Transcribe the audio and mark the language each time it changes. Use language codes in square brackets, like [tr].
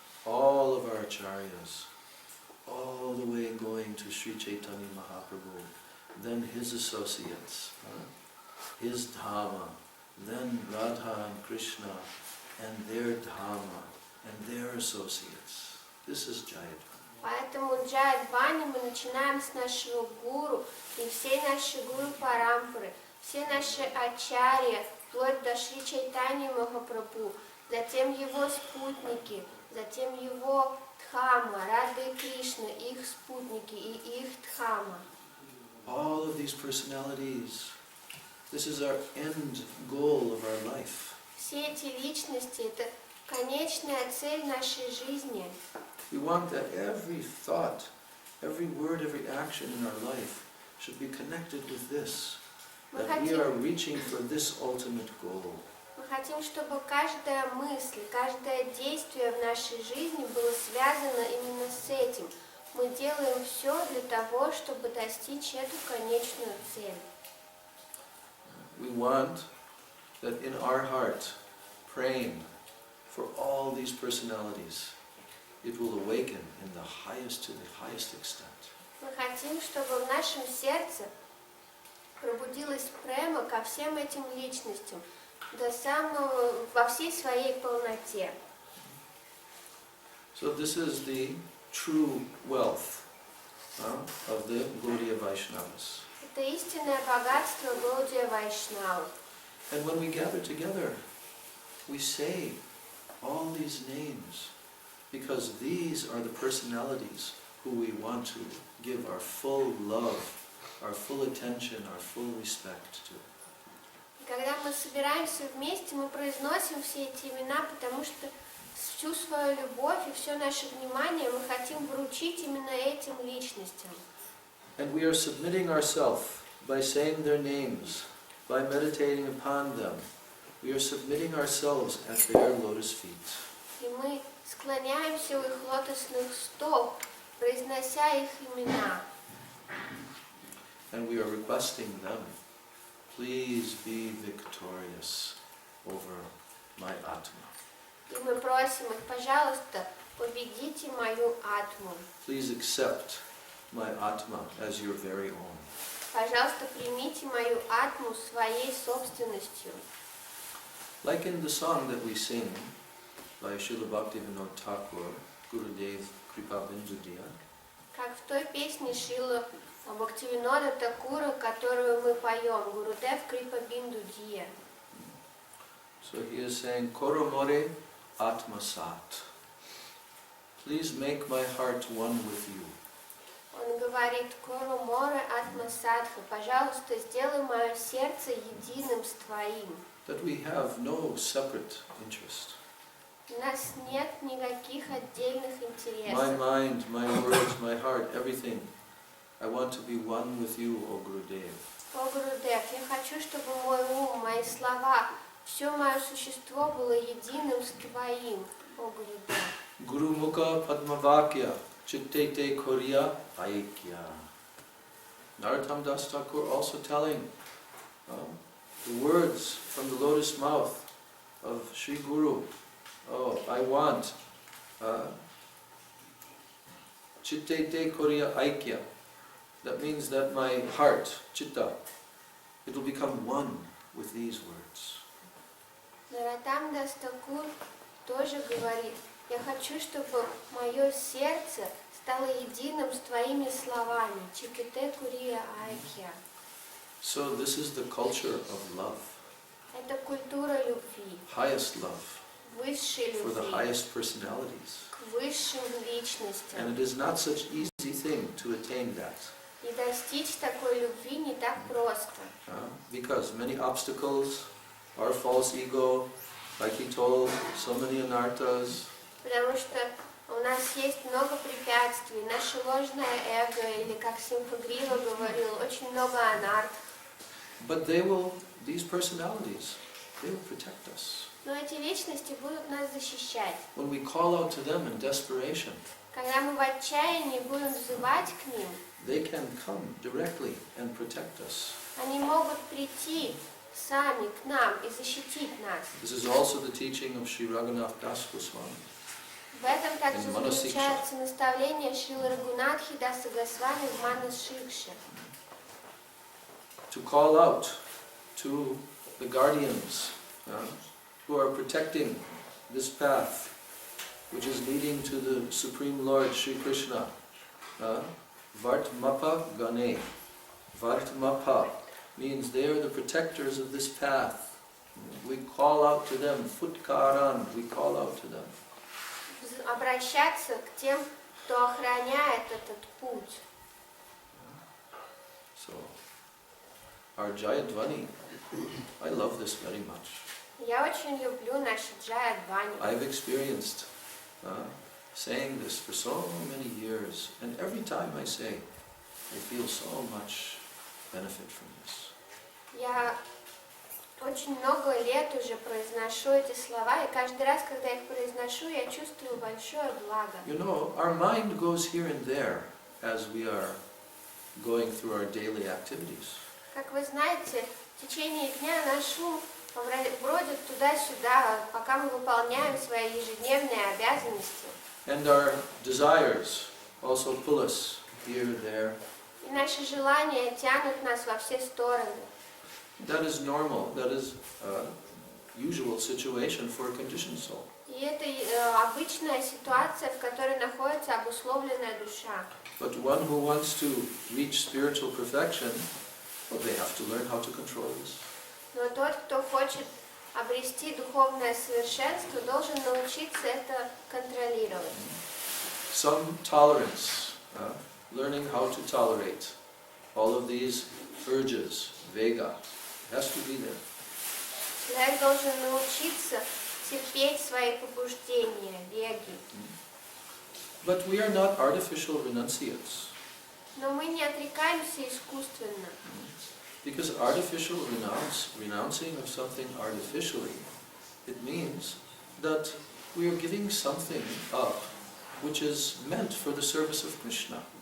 [en] All of our acharyas, all the way going to Sri Chaitanya Mahaprabhu, then his associates, his Dhamma, then Radha and Krishna, and their Dhamma, and their associates. This is Jaya Dvani. [ru] Поэтому Джая Дхвани мы начинаем с нашего гуру и всей нашей гуру Парампары, все наши ачарьи, вплоть до Шри Чайтаньи Махапрабху, затем его спутники, затем его Дхамма, Рада и Кришна, их спутники и их Дхамма. [en] All of these personalities, this is our end goal of our life. [ru] Все эти личности – это конечная цель нашей жизни. [en] We want that every thought, every word, every action in our life should be connected with this, that we are reaching for this ultimate goal. [ru] Мы хотим, чтобы каждая мысль, каждое действие в нашей жизни было связано именно с этим. Мы делаем все для того, чтобы достичь эту конечную цель. [en] We want that in our heart, praying for all these personalities, it will awaken in the highest to the highest extent. [ru] Мы хотим, чтобы в нашем сердце пробудилась према ко всем этим личностям, до самого, во всей своей полноте. [en] So this is the true wealth of the Gaudiya Vaishnavas. [ru] Это истинное богатство Гаудия Вайшнава. [en] And when we gather together, we say all these names because these are the personalities who we want to give our full love, our full attention, our full respect to. [ru] Когда мы собираемся вместе, мы произносим все эти имена, потому что всю свою любовь и все наше внимание мы хотим вручить именно этим личностям. [en] And we are submitting ourselves by saying their names, by meditating upon them. We are submitting ourselves at their lotus feet. [ru] И мы склоняемся у их лотосных стоп, произнося их имена. [en] And we are requesting them, please be victorious over my Atma. [ru] И мы просим их, пожалуйста, победите мою атму. [en] Please accept my Atma as your very own. [ru] Пожалуйста, примите мою атму своей собственностью. [en] Like in the song that we sing by Srila Bhaktivinoda Thakur, Gurudev Kripa Bindudiya, [ru] Как в той песне Шрила Бхактивинода Такура, которую мы поем, Гурудев Крипа Бинду Дия. [en] So he is saying, [bn] Koromore Atma Sat. [en] Please make my heart one with you. [ru] Он говорит, [bn] Кору Море Атма Садха, [ru] пожалуйста, сделай мое сердце единым с твоим. [en] That we have no separate interest. [ru] У нас нет никаких отдельных [en] My [ru] интересов. [en] mind, my words, my heart, everything. I want to be one with you, O Gurudev. [ru] О, Гурудев, я хочу, чтобы мой ум, мои слова, все мое существо было единым с твоим, о Гурудев. [bn] Guru Mukha Padmavakya Chittete Korya Aikya. [en] Narottam Das Thakur also telling the words from the lotus mouth of Sri Guru. Oh, I want [bn] Chittete Korya Aikya. [en] That means that my heart, Chitta, it will become one with these words. [ru] Наротам Дас Такур тоже говорит, я хочу, чтобы мое сердце стало единым с твоими словами. [bn] Чиките Курия Айкья. [en] So this is the culture of love, [ru] Это культура любви, [en] highest love, [ru] высшей [en] for the [ru] любви, [en] highest personalities. [ru] к высшим личностям. [en] And it is not such easy thing to attain that. [ru] И достичь такой любви не так просто. [en] Because many obstacles, our false ego, like he told, so many anarthas. [ru] Потому что у нас есть много препятствий, наше ложное эго, или как Симхагрива говорил, очень много анарт. [en] But these personalities, they will protect us. [ru] Но эти личности будут нас защищать. [en] When we call out to them in desperation, [ru] Когда мы в отчаянии будем взывать к ним, [en] they can come directly and protect us. [ru] они могут прийти сами к нам и защитить нас. [en] This is also the teaching of Sri Raghunath Das Goswami. [ru] В этом также [en] In Manashiksha. [ru] заключается наставление Шрилы Рагунатхи Даса Госвами в Манашикше. [en] To call out to the guardians who are protecting this path, which is leading to the Supreme Lord Sri Krishna. Vartmapa Gane. Vartmapa means they are the protectors of this path. We call out to them, Futkaran, we call out to them. [ru] Обращаться к тем, кто охраняет этот путь. [en] So, our Jaya dvani, I love this very much. [ru] Я очень люблю наши Джая дхвани. [en] I've experienced saying this for so many years, and every time I say, I feel so much benefit from this. [ru] Я очень много лет уже произношу эти слова, и каждый раз, когда я их произношу, я чувствую большое благо. [en] You know, our mind goes here and there as we are going through our daily activities. [ru] Как вы знаете, в течение дня наш ум бродит туда-сюда, пока мы выполняем свои ежедневные обязанности. [en] And our desires also pull us here, there. [ru] И наши желания тянут нас во все стороны. [en] That is normal. That is a usual situation for a conditioned soul. [ru] И это обычная ситуация, в которой находится обусловленная душа. [en] But one who wants to reach spiritual perfection, well, they have to learn how to control this. [ru] Но тот, кто хочет обрести духовное совершенство, должен научиться это контролировать. [en] Some tolerance, learning how to tolerate all of these urges, vega, has to be there. [ru] Человек должен научиться терпеть свои побуждения, веги. [en] But we are not artificial renunciates. [ru] Но мы не отрекаемся искусственно. [en] Because artificial renouncing of something artificially, it means that we are giving something up which is meant for the service of Krishna.